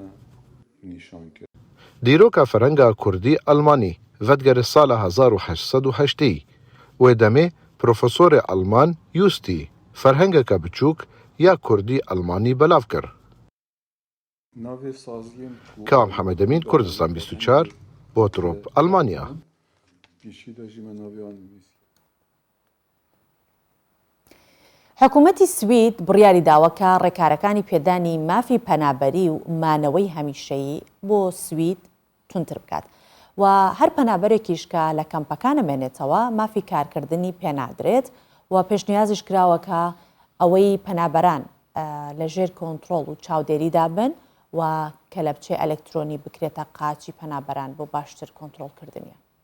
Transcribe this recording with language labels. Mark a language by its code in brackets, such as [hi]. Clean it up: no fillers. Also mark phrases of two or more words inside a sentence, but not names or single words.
[ku] Dîroka ferhenga Kurdî Almanî vedgerê sala 1880 wê demê profesorê Alman Justî ferhengeka biçûk ya Kurdî Almanî belav kir. Kam Hemedemîn Kurdistan 24 Botrop Almanya. [ckb] حکوومەتی سوید بڕیاری داوەکە ڕێکارەکانی پێدانی مافی پەنابەری و مانەوەی هەمیشەیی بۆ سوید تونتر بکات و هەر پەنابەرێکیش کە لە کەمپەکانە مێنێتەوە مافی کارکردنی پێنادرێت و پێشنیازش کراوەکە ئەوەی پەنابەران لەژێر کۆنتڕۆڵ و چاودێریدا بن و کە لە بچێ ئەلکترۆنی بکرێتە قاچی پەنابەران بۆ باشتر کۆنتڕۆڵکردنیە.